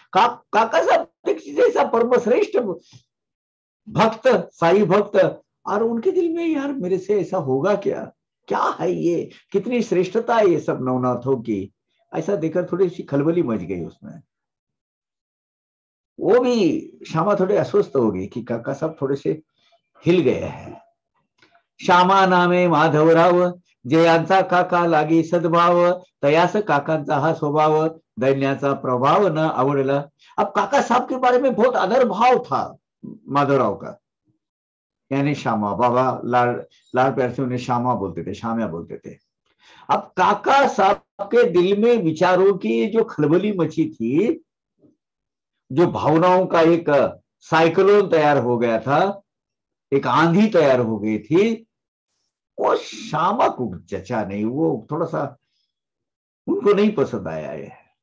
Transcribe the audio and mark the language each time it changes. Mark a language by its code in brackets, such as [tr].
[hi] काका साहब जैसा परम श्रेष्ठ भक्त, साई भक्त, और उनके दिल में यार मेरे से ऐसा होगा क्या, क्या है ये, कितनी श्रेष्ठता है ये सब नवनाथों की, ऐसा देखकर थोड़ी सी खलबली मच गई उसमें। वो भी श्यामा थोड़े अस्वस्थ हो गई कि काका साहब थोड़े से हिल गए हैं। [mr] श्यामा नामे माधवराव, जयांचा काका लागी सद्भाव, तयास काकांचा हा स्वभाव, दैन्याचा प्रभाव न आवडला। [hi] अब काका साहब के बारे में बहुत आदर भाव था माधवराव का, यानी श्यामा, बाबा लाल प्यार से उन्हें श्यामा बोलते थे, श्याम्या बोलते थे। अब काका साहब के दिल में विचारों की जो खलबली मची थी, जो भावनाओं का एक साइक्लोन तैयार हो गया था, एक आंधी तैयार हो गई थी, वो श्यामा को जचा नहीं, वो थोड़ा सा उनको नहीं पसंद आया है।